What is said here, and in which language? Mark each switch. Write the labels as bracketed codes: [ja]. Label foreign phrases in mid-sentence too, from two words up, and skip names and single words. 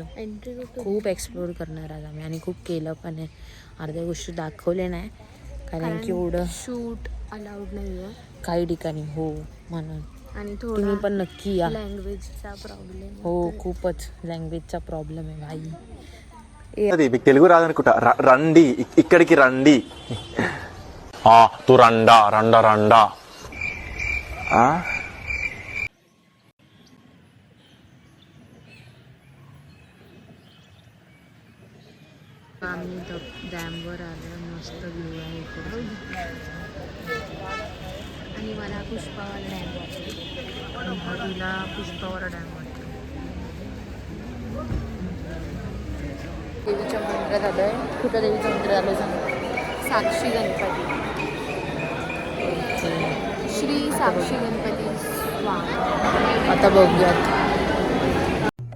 [mr] खूप एक्सप्लोर करणार आहोत आम्ही आणि खूप केलं पण आहे. अर्ध्या गोष्टी दाखवले नाही कारण की एवढं [en] shoot allowed [mr] नाही आहे काही ठिकाणी. हो म्हणून आणि तुम्ही पण नक्की या. [en] language problem [mr] हो खूपच [en] language problem [mr] आहे भाई. [te] అది మీకు తెలుగు రాదనుకుంటా. రండి ఇక్కడికి రండి. తు రండా రండా రండా. [mr] आम्ही डॅमवर आलो. मस्त व्ह्यू आहे इकडे आणि मला पुष्पावाला डॅम वाटतो. तिला पुष्पावाला डॅम वाटतो. देवीच्या मंदिरात आलो आहे. कुठं देवीच्या मंदिरात आलो सांग. साक्षी गणपती. श्री साक्षी गणपती. आता बघूयात.